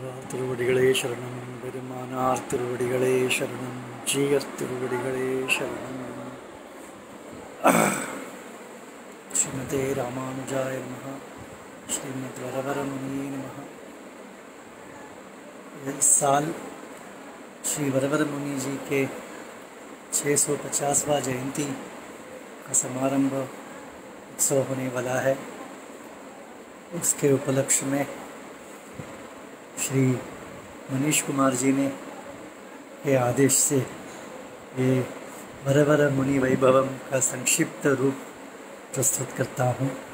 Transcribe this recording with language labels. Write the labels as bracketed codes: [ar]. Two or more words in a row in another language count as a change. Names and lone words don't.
[ta] திருவடிகளே சரணம். பெருமானார் திருவடிகளே சரணம். ஜீயர் திருவடிகளே சரணம். [sa] श्रीमते रामानुजाय नमः. श्रीमद् वरवरमुनिये नमः. [hi] इस साल श्री वरवर मुनि जी के 650वां जयंती का समारंभ उत्सव होने वाला है. उसके उपलक्ष्य में श्री मनीष कुमार जी ने के आदेश से ये वरवर मुनि वैभवम का संक्षिप्त रूप प्रस्तुत करता हूँ.